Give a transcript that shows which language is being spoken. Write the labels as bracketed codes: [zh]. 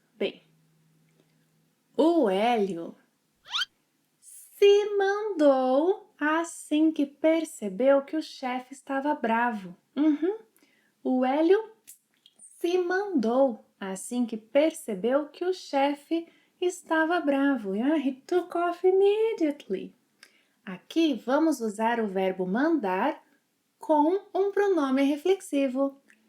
[pt] Bem, o Hélio se mandou assim que percebeu que o chefe estava bravo. O Hélio se mandou assim que percebeu que o chefe estava bravo. [en] He took off immediately. [pt] Aqui vamos usar o verbo mandar com um pronome reflexivo.